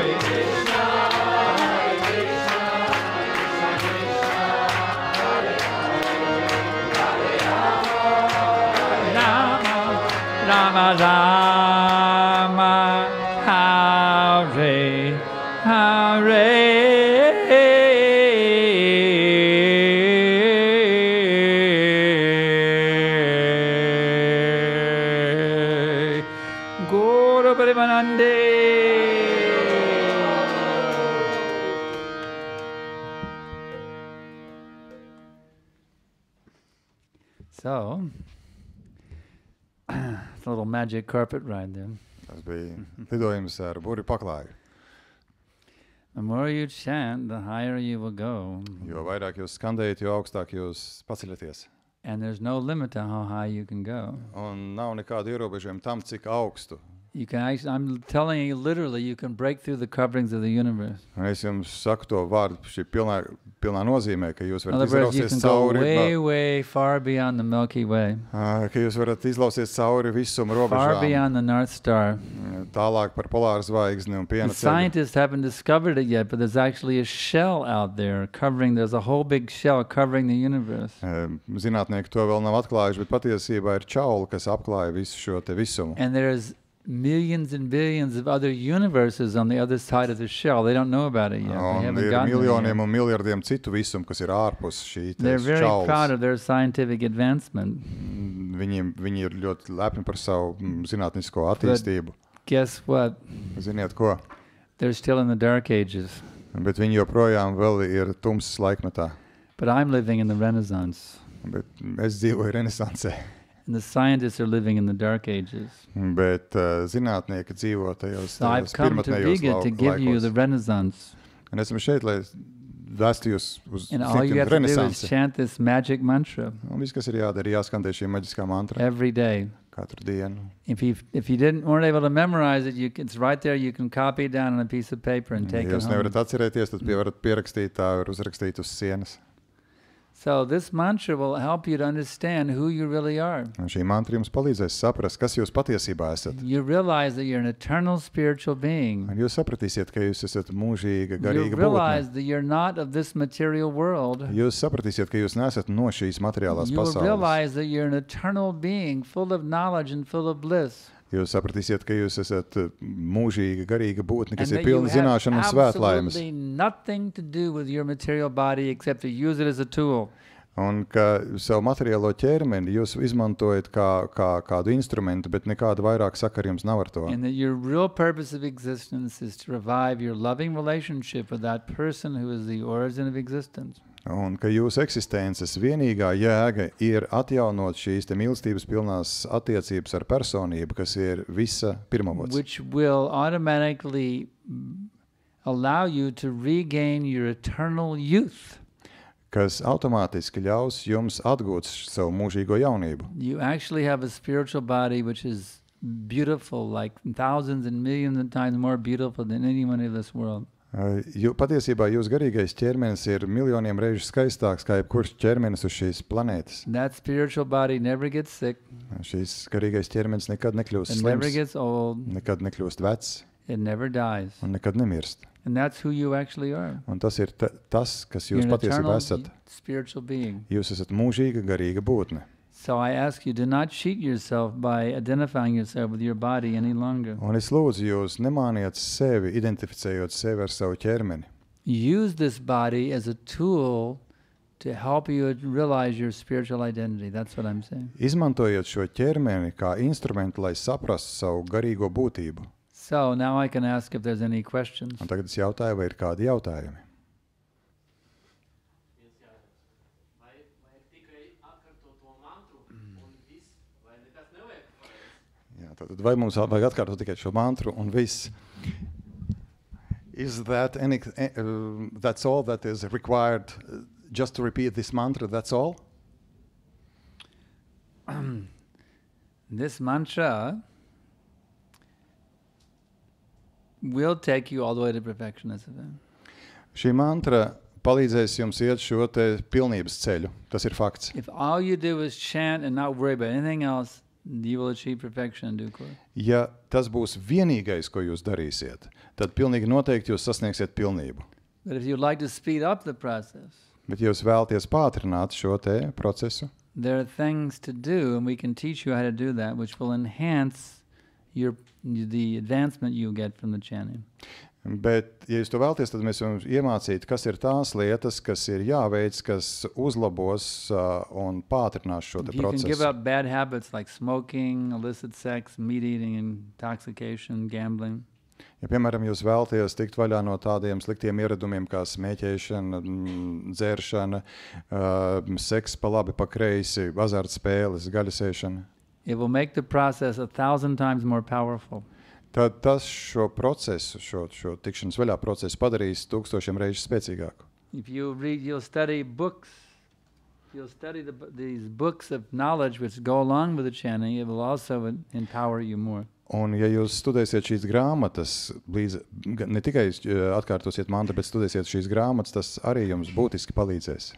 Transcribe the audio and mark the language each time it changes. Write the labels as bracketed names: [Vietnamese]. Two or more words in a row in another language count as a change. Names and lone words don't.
[Sanskrit] Rama, Rama Rama, Hare Hare. Guru Parimanande. [English] So, it's a little magic carpet ride there. [Latvian] Tas bija lidojums ar burvju paklāju. [English] The more you chant, the higher you will go. [Latvian] Jo vairāk jūs skandējat, jo augstāk jūs paceļaties. [English] And there's no limit to how high you can go. [Latvian] Un nav nekāda ierobežojuma tam, cik augstu [English] You can actually, I'm telling you literally, you can break through the coverings of the universe. [Latvian] Un es jums saku to vārdu šī pilnā nozīmē, ka jūs [English] In [Latvian] varat [English] other words, you [Latvian] izlausties [English] can go [Latvian] cauri, [English] way far beyond the Milky Way, [Latvian] ka jūs varat izlausties cauri visuma [English] far [Latvian] robežām, [English] beyond the North Star. [Latvian] tālāk par polāru zvaigzni un [English] The [Latvian] piena ceļu. [English] scientists haven't discovered it yet, but there's actually a shell out there covering, there's a whole big shell covering the universe. [Latvian] Zinātnieki to vēl nav atklājuši, bet patiesībā ir čaula, kas apklāja visu šo te visumu. [English] And there's millions and billions of other universes on the other side of the shell. They don't know about it yet. They [Latvian] Un [English] haven't [Latvian] ir [English] gotten there [Latvian] miljoniem [English] yet. [Latvian] un miljardiem citu visumu, kas ir ārpus šī te [English] They're very proud [Latvian] čaulas. [English] of their scientific advancement. [Latvian] Viņi ir ļoti lepni par savu zinātnisko attīstību. [English] Guess what? [Latvian] Ziniet ko? [English] They're still in the dark ages. [Latvian] Bet viņi joprojām vēl ir tumsas laikmetā. [English] But I'm living in the Renaissance. [Latvian] Bet es dzīvoju renesansē. [English] And the scientists are living in the dark ages. [Latvian] Bet zinātnieki dzīvo tajos [English] So I've come to [Latvian] pirmatnējos [English] Riga to give you the [Latvian] laikos. [English] Renaissance. [Latvian] Un esmu šeit, lai vēstu jūs uz [English] And all you have to do is [Latvian] renesansi. [English] chant this magic mantra [Latvian] Un viss, kas ir jādara, jāskandē šī maģiskā mantra [English] every day. [Latvian] katru dienu. [English] If you weren't able to memorize it, it's right there. You can copy it down on a piece of paper and take [Latvian] Ja [English] it [Latvian] jūs [English] home. [Latvian] nevarat atcerēties, tad varat pierakstīt tā, var uzrakstīt uz sienas. [English] So this mantra will help you to understand who you really are. [Latvian] Un šī mantra jums palīdzēs saprast, kas jūs patiesībā esat. [English] You realize that you're an eternal spiritual being. [Latvian] Un jūs sapratīsiet, ka jūs esat mūžīga, [English] You [Latvian] garīga [English] realize [Latvian] būtne. [English] that you're not of this material world. [Latvian] Jūs sapratīsiet, ka jūs neesat no šīs materiālās [English] You will [Latvian] pasaules. [English] realize that you're an eternal being, full of knowledge and full of bliss. [Latvian] Jūs sapratīsiet, ka jūs esat mūžīga, garīga būtne, kas [English] And [Latvian] ir [English] that you [Latvian] pilna [English] have [Latvian] zināšana un svētlaimes. [English] absolutely nothing to do with your material body except to use it as a tool. [Latvian] Un ka savu materiālo ķermeni jūs izmantojat kā kādu instrumentu, bet nekāda vairāk sakara jums nav ar to. [English] And that your real purpose of existence is to revive your loving relationship with that person who is the origin of existence. [Latvian] Un ka jūsu eksistences vienīgā jēga ir atjaunot šīs te mīlestības pilnās attiecības ar personību, kas ir visa pirmavots. [English] Which will automatically allow you to regain your eternal youth. [Latvian] Kas automātiski ļaus jums atgūt savu mūžīgo jaunību. [English] You actually have a spiritual body which is beautiful, like thousands and millions of times more beautiful than anyone in this world. [Latvian] Patiesībā jūs garīgais ķermenis ir miljoniem reižu skaistāks kā jebkurš ķermenis uz šīs planētas. [English] That spiritual body never gets sick, [Latvian] Šīs garīgais ķermenis nekad nekļūst [English] it never [Latvian] slims, [English] gets old, [Latvian] nekad nekļūst vecs [English] it never dies. [Latvian] un nekad nemirst. [English] And that's who you actually are. [Latvian] Un tas ir tas, kas [English] You're [Latvian] jūs [English] an [Latvian] patiesībā [English] eternal [Latvian] esat. [English] spiritual being. [Latvian] Jūs esat mūžīga, garīga būtne. [English] So I ask you, do not cheat yourself by identifying yourself with your body any longer. [Latvian] Un es lūdzu jūs nemāniet sevi, identificējot sevi ar savu ķermeni. [English] Use this body as a tool to help you realize your spiritual identity. That's what I'm saying. [Latvian] Izmantojiet šo ķermeni kā instrumentu, lai saprastu savu garīgo būtību. [English] So now I can ask if there's any questions. [Latvian] Un tagad es jautāju, vai ir kādi jautājumi. Jā, tātad vai mums vajag atkārtot tikai šo mantru un viss? [English] Is that that's all that is required just to repeat this mantra, that's all? This mantra will take you all the way to perfection. That's the thing. [Latvian] Šī mantra palīdzēs jums iet šo te pilnības ceļu. Tas ir fakts. [English] If all you do is chant and not worry about anything else, you will achieve perfection in due course. [Latvian] Ja tas būs vienīgais, ko jūs darīsiet, tad pilnīgi noteikti jūs sasniegsiet pilnību. [English] But if you'd like to speed up the process, [Latvian] Bet ja jūs vēlaties pātrināt šo te procesu, [English] there are things to do, and we can teach you how to do that, which will enhance the advancement you get from the chanting. [Latvian] bet, ja jūs to vēlaties, tad mēs jums iemācīt, kas ir tās lietas, kas ir jāveic, kas uzlabos un pātrinās šo te [English] If you can give [Latvian] procesu. [English] up bad habits like smoking, illicit sex, meat eating, intoxication, gambling, [Latvian] Ja, piemēram, jūs vēlaties tikt vaļā no tādiem sliktiem ieradumiem kā smēķēšana, dzēršana, seks pa labi, pa kreisi, azartspēles, gaļasēšana, [English] it will make the process 1,000 times more powerful. [Latvian] tad tas šo procesu, šo tikšanas vaļā procesu padarīs 1000 reižu spēcīgāku. [English] If you read, you'll study books. You'll study these books of knowledge which go along with the chanting. It will also empower you more. [Latvian] Un, ja jūs studēsiet šīs grāmatas, ne tikai atkārtosiet mantru, bet studēsiet šīs grāmatas, tas arī jums būtiski palīdzēs.